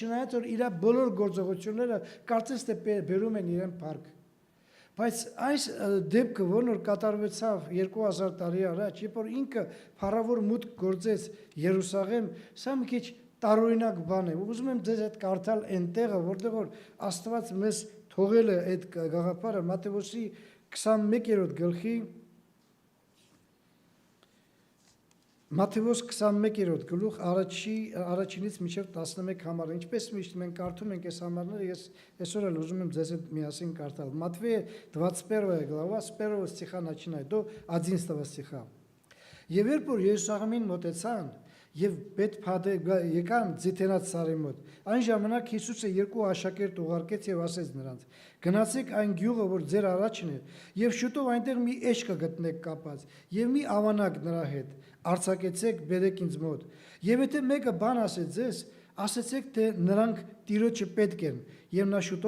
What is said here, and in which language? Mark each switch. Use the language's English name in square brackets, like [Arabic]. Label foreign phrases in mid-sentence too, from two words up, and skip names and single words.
[Armenian] չնայած որ իր բոլոր գործողությունները կարծես թե բերում են իրեն փառք բայց այս դեպքը որն որ կատարվեցավ 2000 տարի առաջ երբ որ ինքը փառավոր մուտք գործեց Երուսաղեմ սա մի քիչ տարօրինակ բան է ուզում եմ ձեզ այդ կարդալ այն տեղը որտեղ որ Աստված մեզ թողել է այդ գաղափարը Մատթեոսի 21-րդ գլխի Մատթեոս 21-րդ գլուխ առաջինից մինչև 11 համարը ինչպես միշտ մենք կարդում ենք այս համարները ես այսօր էլ ուզում եմ ձեզ հետ միասին կարդալ [Russian] Матфея 21 глава с 1 стиха начиная до 11 стиха [Armenian] Եվ երբ որ Երուսաղեմին մոտեցան եւ Բեթփադե եկան Ձիթենած սարի մոտ այն ժամանակ Հիսուսը երկու աշակերտ ուղարկեց եւ ասեց նրանց գնացեք այն գյուղը որ ձեր առաջն է եւ շուտով այնտեղ մի էշ կգտնեք կապած եւ մի ավանակ նրա հետ արձակեցեք բերեք ինձ մոտ եւ եթե մեկը բան ասե ձեզ ասեցեք թե նրանք Տիրոջը պետք են եւ նա շուտով